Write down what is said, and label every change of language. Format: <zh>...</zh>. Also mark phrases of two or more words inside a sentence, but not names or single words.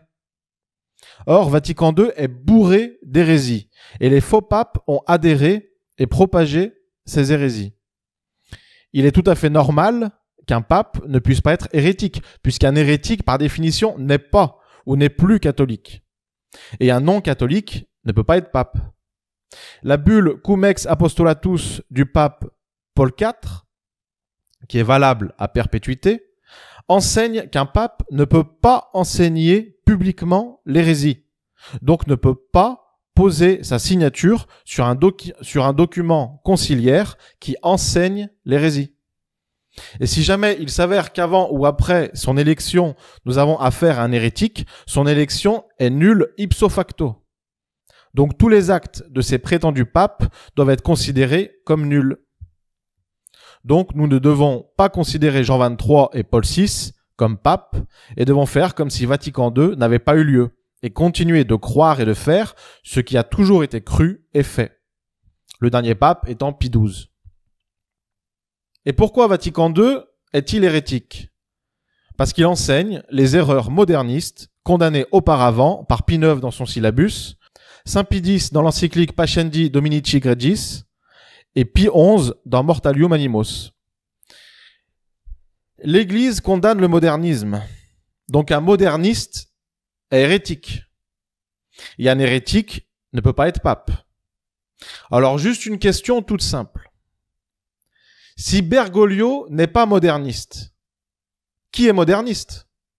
<fr>Or, Vatican II est bourré d'hérésies et les faux papes ont adhéré et propagé ces hérésies. Il est tout à fait normal qu'un pape ne puisse pas être hérétique, puisqu'un hérétique, par définition, n'est pas ou n'est plus catholique. Et un non-catholique ne peut pas être pape. La bulle Cum ex apostolatus du pape Paul IV, qui est valable à perpétuité, enseigne qu'un pape ne peut pas enseigner publiquement l'hérésie, donc ne peut pas poser sa signature sur un document conciliaire qui enseigne l'hérésie. Et si jamais il s'avère qu'avant ou après son élection, nous avons affaire à un hérétique, son élection est nulle</fr> <la>ipso facto.</la> <fr>Donc tous les actes de ces prétendus papes doivent être considérés comme nuls. Donc nous ne devons pas considérer Jean XXIII et Paul VI comme papes et devons faire comme si Vatican II n'avait pas eu lieu et continuer de croire et de faire ce qui a toujours été cru et fait. Le dernier pape étant Pie XII. Et pourquoi Vatican II est-il hérétique? Parce qu'il enseigne les erreurs modernistes condamnées auparavant par Pie IX dans son syllabus, Saint Pie X dans l'encyclique Pascendi Dominici Gregis et Pie XI dans Mortalium Animos. L'Église condamne le modernisme. Donc un moderniste est hérétique. Et un hérétique ne peut pas être pape. Alors juste une question toute simple. Si Bergoglio n'est pas moderniste, qui est moderniste?</fr>